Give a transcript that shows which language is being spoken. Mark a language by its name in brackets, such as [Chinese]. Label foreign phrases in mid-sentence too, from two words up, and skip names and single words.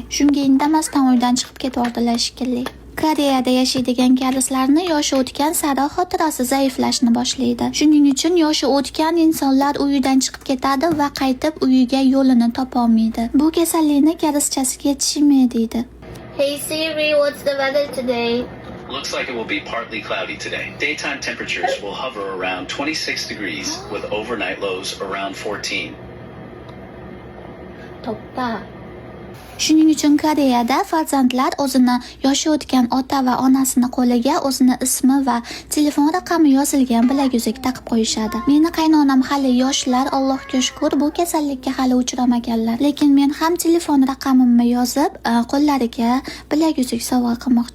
[Uzbek] Shunga indamasdan uydan chiqib ketvordilar shekilli. Koreyada yashaydigan karizlarni yoshi o'tgan sari xotirasi zaiflashni boshlaydi. Shuning uchun yoshi o'tgan insonlar uyidan chiqib ketadi va qaytib uyiga yo'lini topolmaydi. Bu kasallikni karizchasiga yetishmaydi deydi. [English] Hey Siri, what's the weather today? Looks like it will be partly cloudy today. Daytime temperatures will hover around 26 degrees with overnight lows around 14. [Korean] 덥다. [Uzbek] Shuning uchun Koreyada farzandlar o'zini yoshi o'tgan ota va onasini qo'liga o'zini ismi va telefon raqami yozilgan bilaguzuk taqib qo'yishadi. Meni qaynonam hali yoshlar, Allohga shukr, bu kasallikka hali uchramaganlar. Lekin men ham telefon raqamimni yozib, qo'llariga bilaguzuk sovg'a qilmoqchiman.